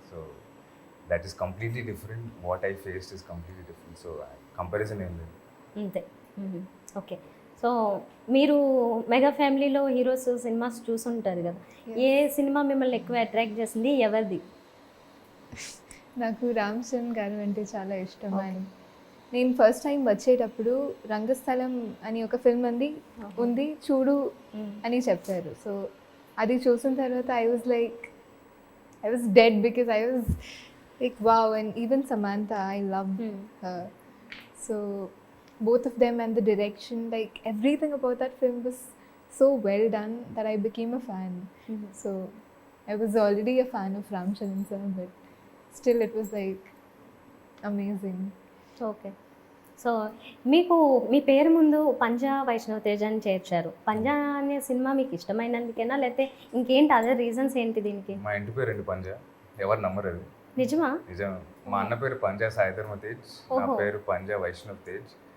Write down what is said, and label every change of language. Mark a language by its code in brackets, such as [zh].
[en] So that is completely different. What I faced is completely different. [te] So [en] comparison [te] ఏం లేదు. అంతే. Okay. So మీరు mega ఫ్యామిలీలో heroes cinemas చూసుంటారు కదా, ఏ సినిమా మిమ్మల్ని ఎక్కువ అట్రాక్ట్ చేసింది, ఎవరిది? నాకు రామ్ చరణ్ గారు అంటే చాలా ఇష్టం. అండ్ నేను ఫస్ట్ టైం వచ్చేటప్పుడు రంగస్థలం అని ఒక ఫిల్మ్ ఉంది చూడు అని చెప్పారు. [en] so [te] అది చూసిన తర్వాత [en] I was dead because I was like wow. And even Samantha, I loved her. So both of them and the direction, like everything about that film was so well done that I became a fan. So I was already a fan of Ram Charan sir, but still it was like amazing. [te] Okay. So మీకు మీ పేరు ముందు పంజా వైష్ణవ్ తేజ్ అని చేర్చారు. పంజా అనే cinema మీకు ఇష్టమైనందుకేనా, లేకపోతే ఇంకేంటి other reasons ఏంటి దీనికి? మా ఇంటి పేరు అండి పంజా, ఎవరు నమ్మరు అది. నిజమా? నిజం. మా అన్న పేరు పంజా సాయిధర్మ తేజ్, నా పేరు పంజా వైష్ణవ్ తేజ్.